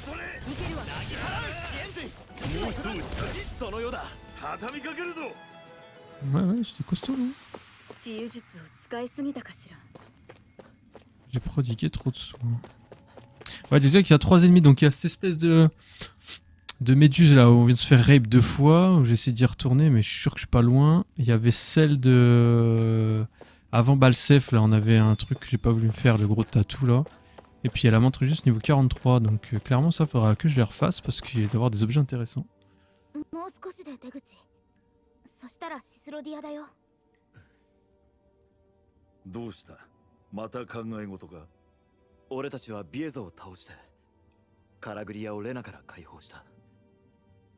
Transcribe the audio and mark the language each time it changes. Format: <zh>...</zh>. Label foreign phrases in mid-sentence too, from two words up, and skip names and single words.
<ja>そのようだ。畳みかけるぞ。</ja> <fr>Ouais, c'était costaud, non?</fr> <ja>治癒術を使いすぎたかしら</ja> <fr>J'ai prodigué trop de soins. Ouais, tu sais qu'il y a 3 ennemis, donc il y a cette espèce de méduse là où on vient de se faire rape 2 fois, où j'essaie d'y retourner, mais je suis sûr que je suis pas loin. Il y avait celle de... Avant Balsef, là, on avait un truc que j'ai pas voulu me faire, le gros tatou là. Et puis il y a la montre juste niveau 43, donc clairement ça faudra que je les refasse parce qu'il va y avoir des objets intéressants.</fr> <ja>もう少しで出口そしたらシスロディアだよどうした。また考え事か。俺たちはビエゾを倒してカラグリアをレナから解放した。</ja>